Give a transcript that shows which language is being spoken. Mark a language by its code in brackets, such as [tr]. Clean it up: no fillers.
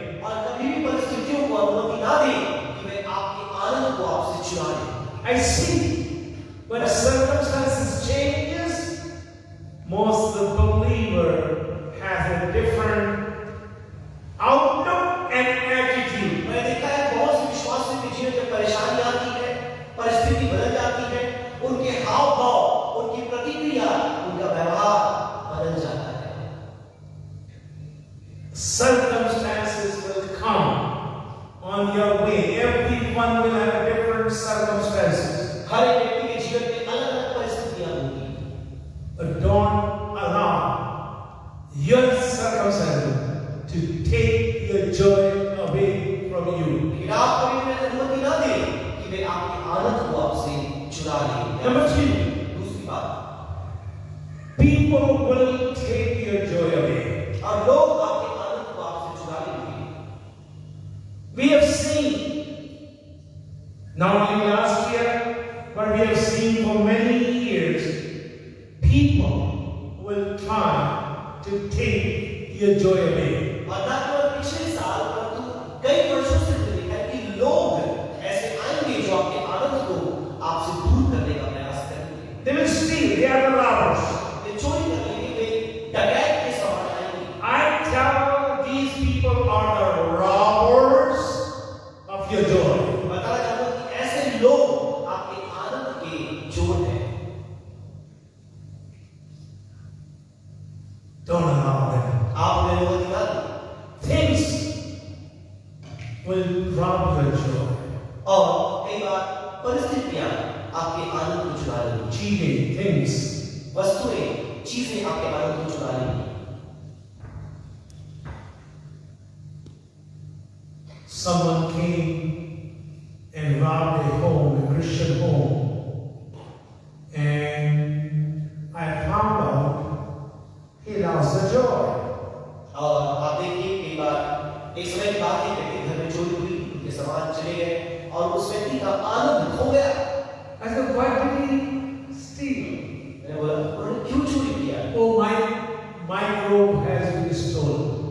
[hi] और कभी भी परिस्थितियों को अनुमति ना दें कि वे आपके आनंद को आपसे चुरा लें। [en] I see when circumstances changes, most the believer has a different outlook and attitude. [hi] मैंने देखा है बहुत से विश्वासियों के जीवन में परेशानी आती है, परिस्थिति बदल जाती है, उनके हाव भाव, उनकी प्रतिक्रिया, उनका व्यवहार बदल जाता है। [en] Circumstances will come on your way. Everyone will have a different circumstance. circumstances. [hi] हर एक व्यक्ति के जीवन में अलग अलग परिस्थितियां होंगी। [en] But don't allow your circumstances to take your joy away from you. [hi] लेकिन आप कभी भी अनुमति ना दें कि वे आपके आनंद को आपसे चुरा लें। [en] Number 2, [hi] दूसरी बात, [en] people will take your joy away. [hi] और लोग आपके आनंद को आपसे चुरा लेंगे। [en] We have seen, not only last year, but we have seen for many years, people will try to take your joy away. [hi] और न केवल पिछले साल परंतु कई वर्षों से हमने देखा है कि लोग ऐसे आएंगे जो आपके आनंद को आपसे दूर करने का प्रयास करेंगे। [en] They will steal, they are the robbers. [hi] वे चोरी करने के लिए डकैत के समान आएंगे। [en] I tell these people are the robbers of your joy. [hi] बताना चाहता हूं कि ऐसे लोग आपके आनंद के चोर हैं। [en] Don't allow them. [hi] आप उन्हें अनुमति ना दें। [en] Things will rob your joy. [hi] और कई बार परिस्थितियां आपके आनंद को चुरा लेंगी। [en] Cheating, things. [hi] वस्तुएं, चीजें आपके आनंद को चुरा लेंगी। [en] Someone came and robbed a home, a Christian home, and I found out he lost the joy. [hi] और आप देखिए कई बार एक समय की बात है, व्यक्ति घर में चोरी हुई, उनके सामान चले गए और उस व्यक्ति का आनंद खो गया। [en] I said, why did he steal? [hi] मैंने बोला, उन्होंने क्यों चोरी किया? [en] Oh, my microwave has been stolen.